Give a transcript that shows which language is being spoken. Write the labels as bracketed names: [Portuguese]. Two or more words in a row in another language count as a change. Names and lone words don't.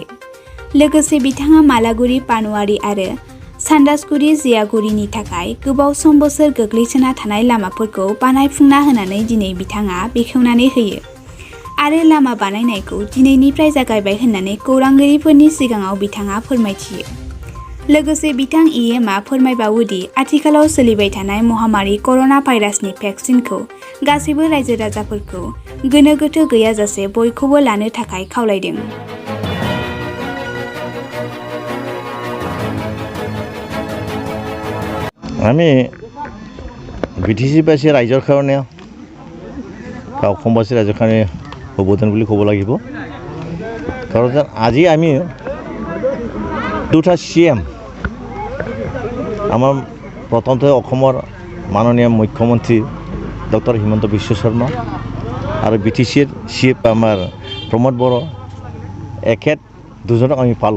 [Bodo] लोगोसे बिथाङा मालागुरि पानवारि आरो सान्दासगुरि जियागुरिनि थाखाय गोबाव सम बोसोर गोग्लैसोना थानाय लामाफोरखौ बानायफुंना होनानै दिनै बिथाङा बेखेवनानै होयो आरो लामा बानायनायखौ दिनैनिफ्राय जागायबाय होननानै खौरांगिरिफोरनि सिगाङाव बिथाङा फोरमायथियो। लोगोसे बिथां इएमआ फोरमायबावोदि आथिखालाव सोलिबाय थानाय महामारि कर'ना भाइरासनि भेक्सिनखौ गासैबो रायजो राजाफोरखौ गोनो गोथो गैयाजासे बयखौबो लानो थाखाय खावलायदों। [Assamese] আমি বিটিচিবাসী ৰাইজৰ কাৰণে বা অসমবাসী ৰাইজৰ কাৰণে অৱদান বুলি ক'ব লাগিব। কাৰণ আজি আমি দুটা CM আমাৰ প্ৰথমতে অসমৰ মাননীয় মুখ্যমন্ত্ৰী ডক্টৰ হিমন্ত বিশ্ব শৰ্মা আৰু বিটিচিৰ চিফ আমাৰ প্ৰমোদ বড়ো এখেত দুজনক আমি পালোঁ।